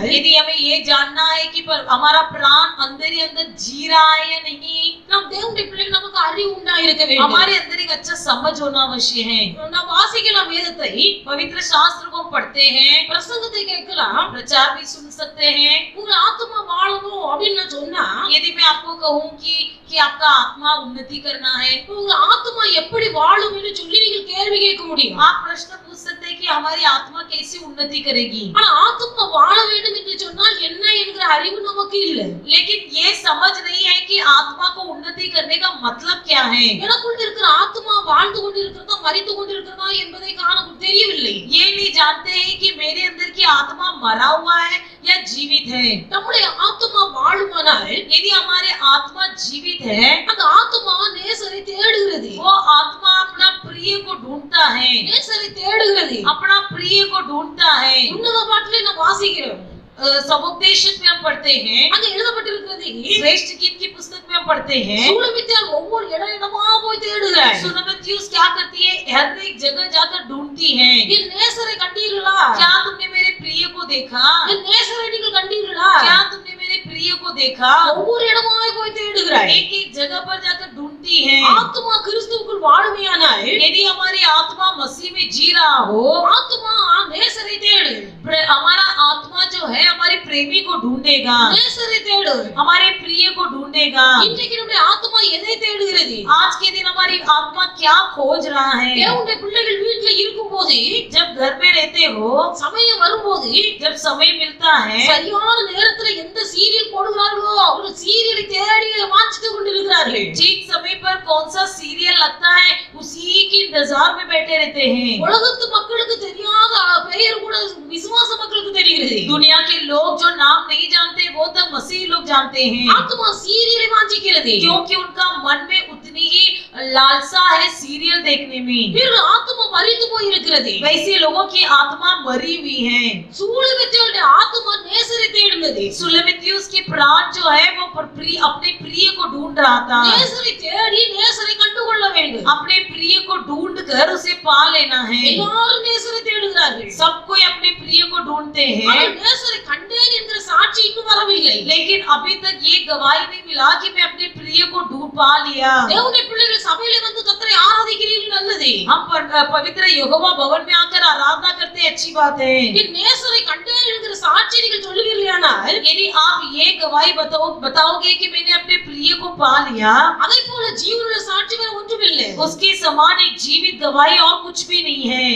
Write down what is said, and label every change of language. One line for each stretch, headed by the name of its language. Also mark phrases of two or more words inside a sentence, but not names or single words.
Hindi: यदि हमें ये जानना है कि हमारा प्राण अंदर ही अंदर जी रहा है या नहीं,
Tamil: நாம் தேவனுடைய பிள்ளைகள் நமக்கு அறிவு உண்டாயிருக்க வேண்டும்.
Hindi: हमारे अंदर एक अच्छा समझ होना अवश्य है।
Tamil: நாம் வாசிக்கலாம் வேதத்தை,
Hindi: पवित्र शास्त्र को पढ़ते हैं,
Tamil: பிரசங்கத்தை கேட்கலாம்.
Hindi: प्रचार भी सुन सकते हैं।
Tamil: உங்க ஆத்மா வாழணும் அப்படின்னு நான் சொன்னா,
Hindi: यदि मैं आपको कहूं कि आपका आत्मा उन्नति करना है,
Tamil: உங்க ஆத்மா எப்படி வாழும் என்று சொல்லி நீங்க கேள்வி கேட்க முடியும்.
Hindi: आप प्रश्न पूछ सकते हैं कि हमारी आत्मा कैसे उन्नति करेगी।
Tamil: ஆனா ஆத்மா வாழ வேண்டும் என்று சொன்னால் என்ன என்கிற அறிவு நமக்கு இல்லை.
Hindi: लेकिन ये समझ नहीं है कि आत्मा को उन्नति करने का मतलब क्या है।
Tamil: எனக்குள்ள இருக்கிற ஆத்மா வாழ்ந்து கொண்டிருக்கிறதா மரித்து கொண்டிருக்கிறதா என்பதை காண தெரியவில்லை.
Hindi: ये नहीं जानते हैं कि मेरे अंदर की आत्मा मरा हुआ है या जीवित है।
Tamil: நம்முடைய ஆத்மா வாழுமானால்,
Hindi: यदि हमारे आत्मा जीवित है,
Tamil: அந்த ஆத்மா நேசரை தேடுகிறது.
Hindi: वो आत्मा अपना प्रिय को ढूंढता है,
Tamil: நேசரை தேடுகிறது.
Hindi: अपना प्रिय को ढूंढता है।
Tamil: உன்னத பாட்டிலே நான் வாசிக்கிறோம்,
Hindi: समुपदेशन में हम पढ़ते हैं,
Tamil: அங்க எழுதப்பட்டிருக்கிறது,
Hindi: श्रेष्ठ गीत की पुस्तक में हम पढ़ते हैं,
Tamil: சூலமித்தியால் ஒவ்வொரு இடமா போய் தேடுகிறார்.
Hindi: सुनमतियुस क्या करती है, हर एक जगह जाकर ढूंढती है।
Tamil: என் நேசரை கண்டீர்களா?
Hindi: क्या तुमने मेरे प्रिय को देखा?
Tamil: என் நேசரை நீங்கள் கண்டீர்களா?
Hindi: क्या तुमने मेरे प्रिय को देखा?
Tamil: ஒவ்வொரு இடமாய் போய் தேடுகிறார்.
Hindi: एक एक जगह पर जाकर ढूंढती है।
Tamil: ஆத்மா கிறிஸ்துவுக்குள் வாழுமையானால்,
Hindi: यदि हमारी आत्मा मसीह में जी रहा हो,
Tamil: ஆத்மா நேசரை தேடு.
Hindi: हमारा आत्मा जो है हमारे प्रेमी को ढूंढेगा,
Tamil: நேசரை தேடு.
Hindi: हमारे प्रिय को ढूंढेगा।
Tamil: இன்றைக்கு நம்முடைய ஆத்மா எதை தேடுகிறது?
Hindi: आज के दिन हमारी आत्मा क्या खोज रहा है?
Tamil: தேவனுடைய பிள்ளைகள் வீட்டுல இருக்கும்போது,
Hindi: जब घर में रहते हो,
Tamil: சமயம் வரும்போது,
Hindi: जब समय मिलता है,
Tamil: சரியான நேரத்துல எந்த சீரியல் போடுகிறார்களோ அவர்கள் சீரியலை தேடி வாஞ்சித்து கொண்டிருக்கிறார்கள்.
Hindi: ठीक समय पर कौन सा सीरियल लगता है उसी के इंतजार में बैठे रहते हैं।
Tamil: உலகத்து மக்களுக்கு தெரியாத பெயர் கூட விசுவாச மக்களுக்கு தெரிகிறது.
Hindi: दुनिया के लोग जो नाम नहीं जानते वो तो मसीह लोग जानते हैं,
Tamil: ஆத்மா சீரியலை வாஞ்சிக்கிறது.
Hindi: क्योंकि उनका मन में उतनी ही लालसा है सीरियल देखने में,
Tamil: இவர்கள் ஆத்துமா மரித்து போயிருக்கிறது.
Hindi: वैसे लोगों की आत्मा मरी हुई है।
Tamil: சூலமித்தியுடைய ஆத்துமா நேசரை தேடினது.
Hindi: सुलेमिथियुस के प्राण जो है वो अपने प्रिय को ढूंढ रहा था।
Tamil: நேசரை தேடி நேசரை கண்டுகொள்ள வேண்டும்.
Hindi: अपने प्रिय को ढूंढ कर उसे पा लेना है।
Tamil: எல்லாரும் நேசரை தேடுகிறார்கள்.
Hindi: सब कोई अपने प्रिय को ढूंढते हैं,
Tamil: ஆனால் நேசரை கண்டேன் என்கிற சாட்சி இன்னும் வரவில்லை.
Hindi: लेकिन अभी तक ये गवाही नहीं मिला कि मैं अपने प्रिय को ढूंढ पा लिया।
Tamil: தேவனுடைய பிள்ளைகள் சபையில வந்து கர்த்தரை ஆராதிக்கிறீர்கள் நல்லது.
Hindi: हम पवित्र यहोवा भवन में आकर आराधना करते अच्छी बात है।
Tamil: என் நேசரை கண்டேன் என்கிற சாட்சி நீங்கள் சொல்லுவீர்களானால்
Hindi: यदि आप ये गवाही बताओगे कि मैंने अपने प्रिय को पा लिया,
Tamil: அதை போல ஜீவனுள்ள சாட்சி வேற ஒன்றுமில்லை.
Hindi: उसके समान एक जीवित गवाही और कुछ भी नहीं है।